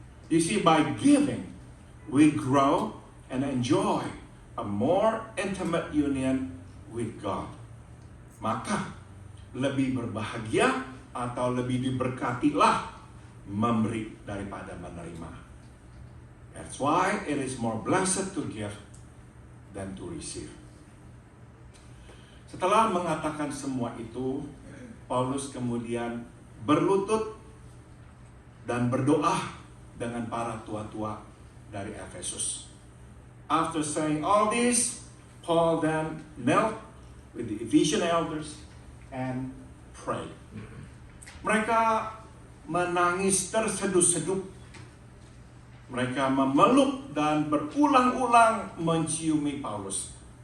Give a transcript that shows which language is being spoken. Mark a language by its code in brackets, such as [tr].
[en] You see, by giving, we grow and enjoy a more intimate union with God. [id] Maka, lebih berbahagia atau lebih diberkatilah memberi daripada menerima. [en] That's why it is more blessed to give than to receive. [id] Setelah mengatakan semua itu, Paulus kemudian berlutut dan berdoa dengan para tua-tua dari Efesus. [en] After saying all this, Paul then knelt with the Ephesian elders and prayed. [id] Mereka menangis terseduh-seduh. Mereka memeluk dan berulang-ulang menciumi Paulus.